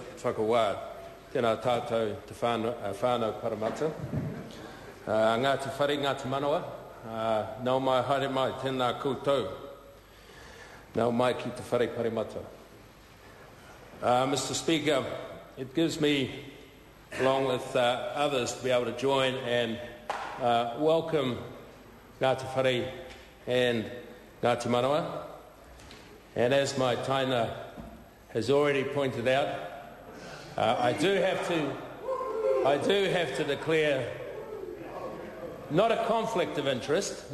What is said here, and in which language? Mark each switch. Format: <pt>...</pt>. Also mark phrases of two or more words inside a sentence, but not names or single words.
<mi>whakawā. Tēnā tātou te whānau paramata. Ngati Whare, Ngati Manawa. Nau mai haere mai, tēnā koutou. Nau mai ki te whare paramata.</mi> <en>Mr. Speaker, it gives me, along with others, to be able to join and welcome Ngati Whare and Ngati Manawa. And as my taina has already pointed out, I do have to declare not a conflict of interest.</en>